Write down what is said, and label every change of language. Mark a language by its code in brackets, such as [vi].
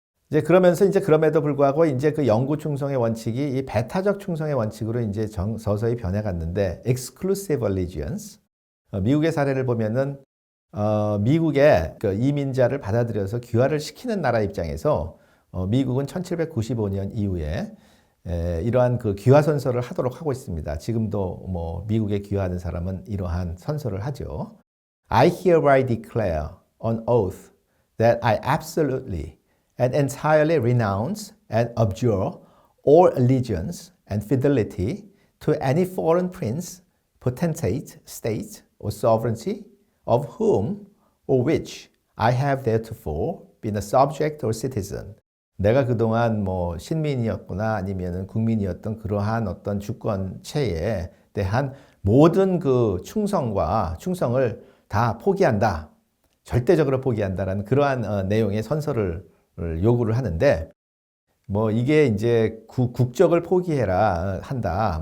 [ko] 이제 그러면서 이제 그럼에도 불구하고 이제 그 영구 충성의 원칙이 이 배타적 충성의 원칙으로 이제 서서히 변해갔는데 exclusive allegiance, 미국의 사례를 보면은 미국의 그 이민자를 받아들여서 귀화를 시키는 나라 입장에서 미국은 1795년 이후에 이러한 그 귀화 선서를 하도록 하고 있습니다. 지금도 뭐 미국에 귀화하는 사람은 이러한 선서를 하죠. [en] I hereby declare on oath that I absolutely and entirely renounce and abjure all allegiance and fidelity to any foreign prince, potentate, state, or sovereignty of whom or which I have theretofore been a subject or citizen. [ko] 내가 그동안 뭐 신민이었거나 아니면은 국민이었던 그러한 어떤 주권체에 대한 모든 그 충성을 다 포기한다. 절대적으로 포기한다라는 그러한 내용의 선서를 요구를 하는데 뭐 이게 이제 국적을 포기해라 한다.